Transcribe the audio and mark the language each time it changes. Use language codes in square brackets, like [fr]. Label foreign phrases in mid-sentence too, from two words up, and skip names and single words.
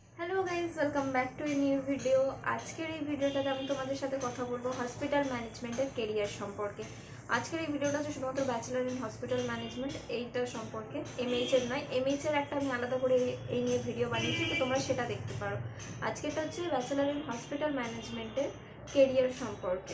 [en] hello guys welcome back to a new video. [bn] आजकेर এই ভিডিওটাতে আমি তোমাদের সাথে কথা বলবো [en] hospital management [bn] কেরিয়ার সম্পর্কে। আজকের এই ভিডিওটা হচ্ছে শুধুমাত্র [en] bachelor in hospital management [bn] এইটার সম্পর্কে, এমএইচ এর নয়। এমএইচ এর একটা আমি আলাদা করে এই নিয়ে ভিডিও বানিয়েছি, তো তোমরা সেটা দেখতে পারো। আজকেরটা হচ্ছে [en] bachelor in hospital management [bn] কেরিয়ার সম্পর্কে।